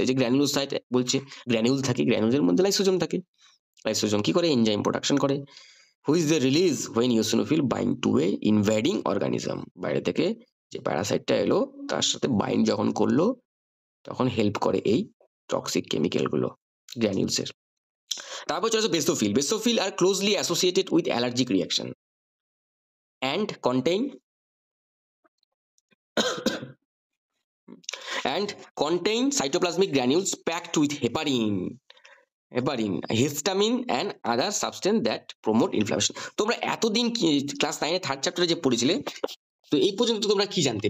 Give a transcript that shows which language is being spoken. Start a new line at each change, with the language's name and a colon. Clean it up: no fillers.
Bangla: এই যে গ্র্যানিউলোসাইট বলছে, গ্র্যানিউল থাকে, গ্র্যানিউলের মধ্যে লাইসোজোম থাকে। লাইসোজোম কি করে?
English: Enzyme production করে, which they release when eosinophil bind to a invading organism.
Bangla: বাইরে থেকে যে প্যারাসাইটটা এলো তার সাথে বাইন্ড যখন করলো তখন হেল্প করে এই টক্সিক কেমিক্যাল গুলো গ্র্যানিউলসের। তারপর চলে আসে basophil.
English: Basophil আর closely associated with allergic reaction and contain cytoplasmic granules packed with heparin, histamine and other substance that promote inflammation.
Bangla: তোমরা এতদিন ক্লাস 9 এর থার্ড চ্যাপ্টারে যে পড়েছিলে, তো এই পর্যন্ত তোমরা কি জানতে?